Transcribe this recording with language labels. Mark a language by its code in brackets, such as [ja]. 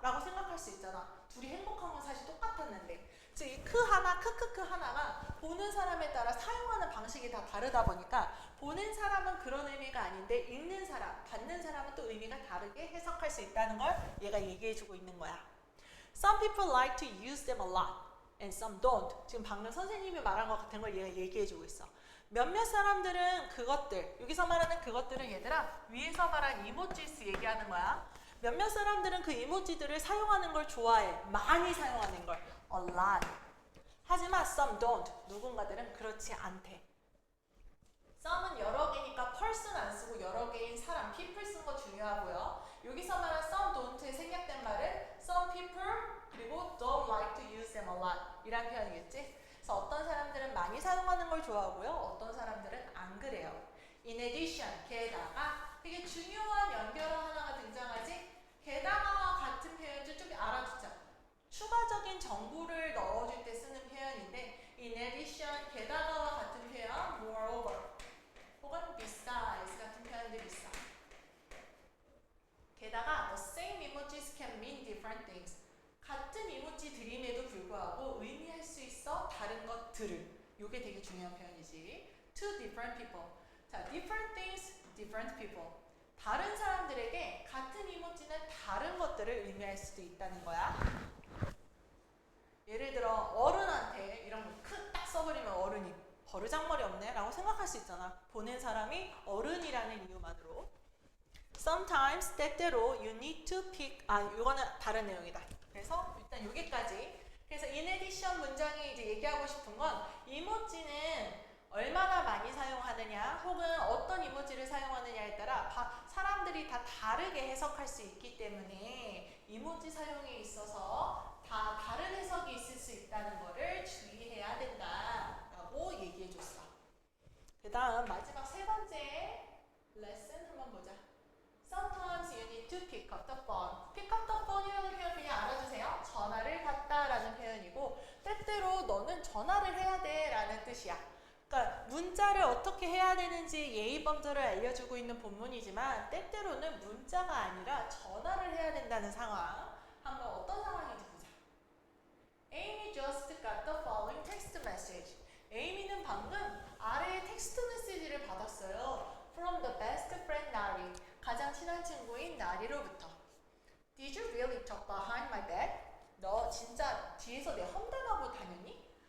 [ko] 라고 생각할 수 있잖아. 둘이 행복한 건 사실 똑같았는데. 즉, 이 크 하나, 크크크 하나가 보는 사람에 따라 사용하는 방식이 다 다르다 보니까 보는 사람은 그런 의미가 아닌데 읽는 사람, 받는 사람은 또 의미가 다르게 해석할 수 있다는 걸 얘가 얘기해주고 있는 거야. [en] Some people like to use them a lot and some don't. [ko] 지금 방금 선생님이 말한 것 같은 걸 얘가 얘기해주고 있어. 몇몇 사람들은 그것들, 여기서 말하는 그것들은 얘들아 위에서 말한 이모지스 얘기하는 거야. 몇몇 사람들은 그 이모지들을 사용하는 걸 좋아해. 많이 사용하는 걸. [en] A lot. [ko] 하지만 [en] some don't. [ko] 누군가들은 그렇지 않대. some은 여러 개니까 person 안 쓰고 여러 개인 사람, people 쓴 거 중요하고요. 여기서 말한 some don't에 생략된 말은 [en] some people [ko] 그리고 [en] don't like to use them a lot [ko] 이란 표현이겠지. 그래서 어떤 사람들은 많이 사용하는 걸 좋아하고요. 어떤 사람들은 안 그래요. [en] In addition, [ko] 게다가 되게 중요한 연결어 하나가 등장하지. 게다가와 같은 표현도 좀 알아두자. 추가적인 정보를 넣어줄 때 쓰는 표현인데 [en] in addition, [ko] 게다가와 같은 표현 moreover 혹은 besides 같은 표현들이 있어. 게다가 [en] the same emojis can mean different things. [ko] 같은 이모지들임에도 불구하고 의미할 수 있어 다른 것들을. 이게 되게 중요한 표현이지. [en] Two different people. 자, different things, different people. [ko] 다른 사람들에게 같은 이모지는 다른 것들을 의미할 수도 있다는 거야. 예를 들어 어른한테 이런 거 딱 써버리면 어른이 버르장머리 없네 라고 생각할 수 있잖아. 보낸 사람이 어른이라는 이유만으로. [en] sometimes [ko] 때때로 [en] you need to pick [ko] 이거는 다른 내용이다. 그래서 일단 여기까지. 그래서 [en] in addition [ko] 문장이 이제 얘기하고 싶은 건 이모지는 얼마나 많이 사용하느냐 혹은 어떤 이모지를 사용하느냐에 따라 사람들이 다 다르게 해석할 수 있기 때문에 이모지 사용에 있어서 다 다른 해석이 있을 수 있다는 거를 주의해야 된다라고 얘기해 줬어. 그 다음 마지막 세 번째 레슨 한번 보자. [en] Sometimes you need to pick up the phone. pick up the phone [ko] 이라는 표현 그냥 알아주세요. 전화를 받다라는 표현이고 때때로 너는 전화를 해야 돼라는 뜻이야. 그러니까 문자를 어떻게 해야 되는지 예의 범절을 알려주고 있는 본문이지만 때때로는 문자가 아니라 전화를 해야 된다는 상황. 한번 어떤 상황인지 보자. [en] Amy just got the following text message. [ko] 에이미는 방금 아래의 텍스트 메시지를 받았어요. [en] From the best friend Nari. [ko] 가장 친한 친구인 나리로부터. [en] Did you really talk behind my back? [ko] 너 진짜 뒤에서 내 험담하고 다녔니?